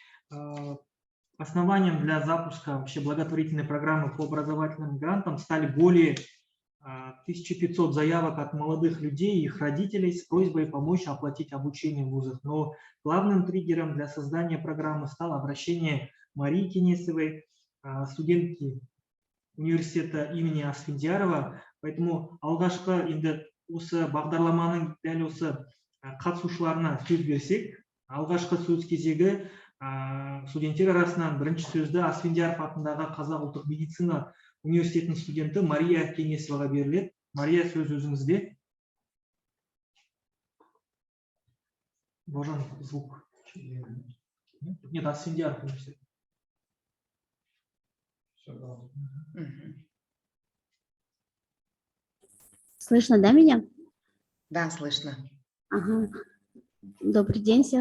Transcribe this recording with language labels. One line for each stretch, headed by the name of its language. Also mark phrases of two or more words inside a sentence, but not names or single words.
Russian: Основанием для запуска вообще благотворительной программы по образовательным грантам стали более 1500 заявок от молодых людей и их родителей с просьбой помочь оплатить обучение в вузах. Но главным триггером для создания программы стало обращение Марии Кенесовой, студентки университета имени Асфендиярова.
Kazakh: Поэтому алғашқы енді осы бағдарламаның дәл осы қатысушыларына сөз берсек, алғашқы сөз кезегі студенттер арасынан бірінші сөзді Асфендияров атындағы Қазақ ұлттық медицина университетінің студенті Мария Кенесоваға беріледі. Мария, сөз өзіңізде. Божан,
Russian: звук. Нет, Асфендияров университет. Слышно, да, меня? Да, слышно. Ага. Добрый день всех.